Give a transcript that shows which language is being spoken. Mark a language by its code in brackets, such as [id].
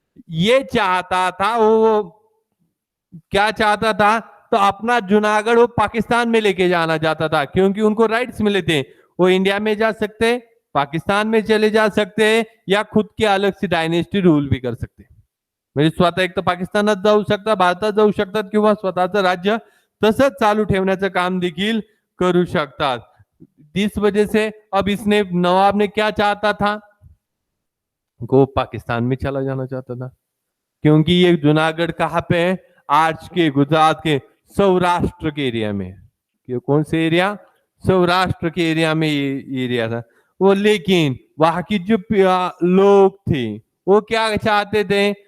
[hi] ये चाहता था, वो क्या चाहता था? तो अपना जूनागढ़ वो पाकिस्तान में लेके जाना चाहता था, क्योंकि उनको राइट्स मिले थे। वो इंडिया में जा सकते, पाकिस्तान में चले जा सकते, या खुद के अलग से डायनेस्टी रूल भी कर सकते। [mr] म्हणजे स्वतः एक तर पाकिस्तानात जाऊ शकतात, भारतात जाऊ शकतात, किंवा स्वतःचं राज्य तसंच चालू ठेवण्याचं काम देखील करू शकतात। [hi] इस वजह से अब इसने नवाब ने क्या चाहता था? वो पाकिस्तान में चला जाना चाहता था, क्योंकि ये जूनागढ़ कहाँ पे है? आज के गुजरात के सौराष्ट्र के एरिया में। ये कौन से एरिया? सौराष्ट्र के एरिया में ये एरिया था वो। लेकिन वहां की जो लोग थे वो क्या चाहते थे?